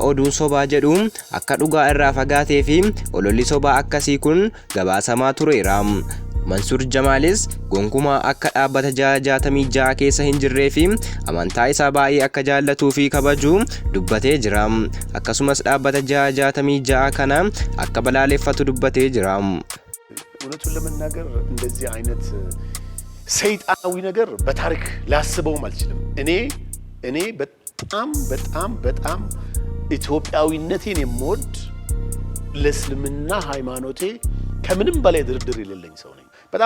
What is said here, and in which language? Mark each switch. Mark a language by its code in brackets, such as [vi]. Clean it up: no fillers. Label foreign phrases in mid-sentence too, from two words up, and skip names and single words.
[om] Oduun sobaa jedhu akka dhugaa irraa fagaatee fi ololli sobaa akkasii kun gabaasamaa tureera. Mansuur Jamaalis gonkumaa akka dhaabbata 66 keessa hin jirree fi amantaa isaa baay'ee akka jaallatuu fi kabaju dubbatee jira. Akkasumas dhaabbata 66 kana akka balaaleffatu dubbatee jira. [am] እውነቱን ለመናገር እንደዚህ አይነት ሰይጣናዊ ነገር በታሪክ ላስበውም አልችልም። እኔ በጣም ኢትዮጵያዊነቴን የምወድ ለእስልምና ሃይማኖቴ ከምንም በላይ ድርድር የሌለኝ ሰው ነኝ። በጣም